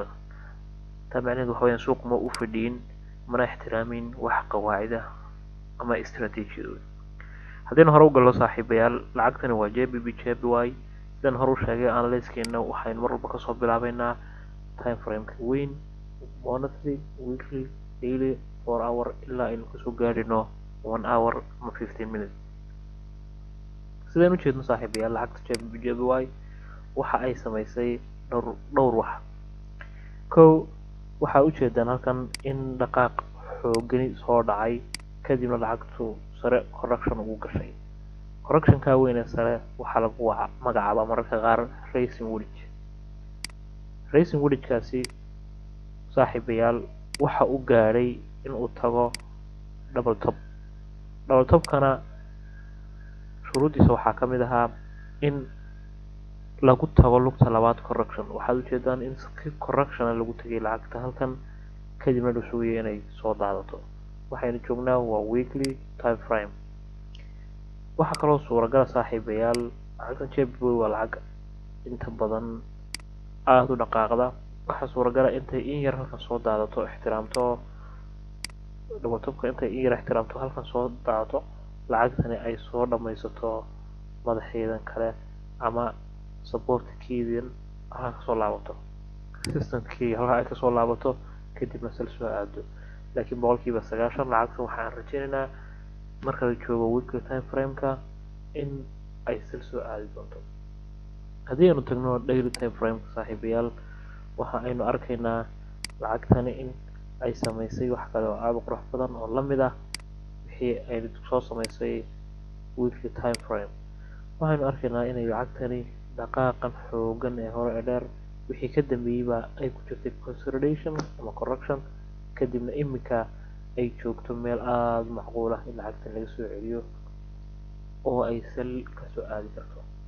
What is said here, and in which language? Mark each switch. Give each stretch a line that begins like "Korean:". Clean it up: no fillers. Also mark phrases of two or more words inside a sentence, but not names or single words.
Somali: taa macnaheedu waxa weeyaan suuq ma u fadhiyin, mana ixtiraamin wax qawaacid ah ama istiraatiijiyadooda. haddaynu hore u gallo saaxiibayaal, lacagtani waa JPB JPY. sidaan hore u sheegay analysekeena waxaynu mar walba kasoo bilaabeynaa
English: time frameka
Somali: weyn,
English: monthly, weekly, daily, 4 hour
Somali: ilaa aynu kasoo gaarino
English: 1 hour ama 15 minutes.
Somali: sidaan u jeedno saaxiibayaal, lacagta JPB JPY waxa ay samaysay dhowr wax. kow, waxaa ujeedaan halkan in dhaqaaq xoogani soo dhacay kadibna lacagtu sare correction ugu gashay. correctionka weyne sare waxaa lagu magacaabaa mararka qaar
English: racing wedge. racing wedge-kaasi
Somali: saaxiibayaal waxa uu gaadhay in uu tago
English: double top. double top-kana
Somali: shuruuddiisa waxaa ka mid ahaa in lagu tago lugta labaad correction. waxaad ujeedaan in correction lagu tagay lacagta halkan kadibna la sugayay inay soo daadato. waxaynu joognaa waa
English: weekly time frame.
Somali: waxaa kaloo suuragala saaxiibayaal, lacagtan JPY waa lacag inta badan aada u dhaqaaqda. waxaa suuragala intay in yar halkan soo daadato, ixtiraamto
English: double top-ka,
Somali: intay in yar ixtiraamto halkan soo daadato, lacagtani ay soo dhammaysato madaxeedan kale ama supportkeedin halkaa kasoo laabato, resistance-kii halkaa ay kasoo laabato kadibna sal soo aado. laakiin boqolkiiba 90 lacagtan waxaan rajeynaynaa marka la joogo
English: weekly time frame-ka
Somali: in ay sal soo aadi doonto. haddii aynu tagno
English: daily time frame-ka
Somali: saaxiibayaal, waxa aynu arkaynaa lacagtani in ay samaysay wax kale oo aada u qurux badan oo la mid ah wixii ay soo samaysay
English: weekly time frame.
Somali: waxaynu arkaynaa inay lacagtani dhaqaaqan xoogan ee hore ee dheer wixii ka dambeeyeyba ay ku jirtay consolidation ama correction, kadibna iminka ay joogto meel aada macquul ah in lacagtan laga soo celiyo oo ay sal kasoo aadi karto.